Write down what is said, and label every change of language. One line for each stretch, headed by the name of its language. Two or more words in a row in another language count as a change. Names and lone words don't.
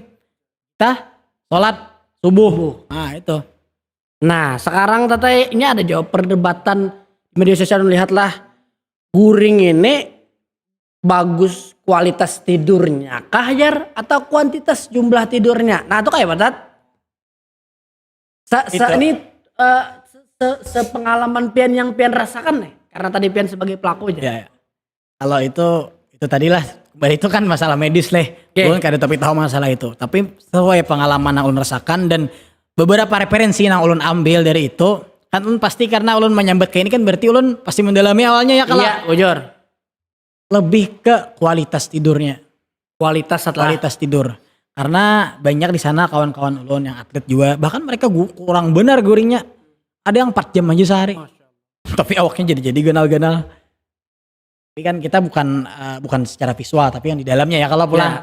Indonesian: Kita sholat subuh. Nah itu. Nah sekarang Tete ini ada jawab perdebatan di media sosial. Lihatlah guring ini bagus kualitas tidurnya kah Jar atau kuantitas jumlah tidurnya. Nah itu kayak apa Tat? Ini sepengalaman pian yang pian rasakan nih karena tadi pian sebagai pelaku aja. Ya. Kalau itu tadilah kembali itu kan masalah medis leh. Oke.
Banjar: Ulun kada
Indonesian: tapi tahu masalah itu. Tapi sesuai pengalaman yang ulun rasakan dan beberapa referensi yang ulun ambil dari itu, kan ulun pasti karena ulun menyambat kayak ini kan berarti ulun pasti mendalami awalnya ya kalau
Banjar: Iya, bujur.
Indonesian: lebih ke kualitas tidurnya. Kualitas setelah. Kualitas tidur. Karena banyak di sana kawan-kawan ulun yang atlet juga, bahkan mereka kurang benar guringnya. Ada yang 4 jam aja sehari. Tapi awaknya jadi ganal-ganal. Tapi kan kita bukan secara visual, tapi yang di dalamnya ya kalau pulang.